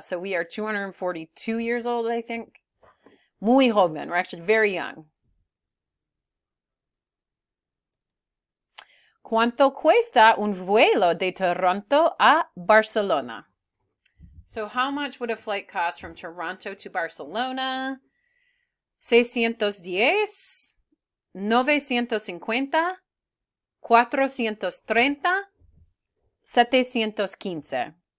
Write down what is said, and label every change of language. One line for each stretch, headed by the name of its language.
English: So we are 242 years old, I think.
Spanish: Muy joven.
English: We're actually very young.
Spanish: ¿Cuánto cuesta un vuelo de Toronto a Barcelona?
English: So how much would a flight cost from Toronto to Barcelona? 610, 950, 430, 715.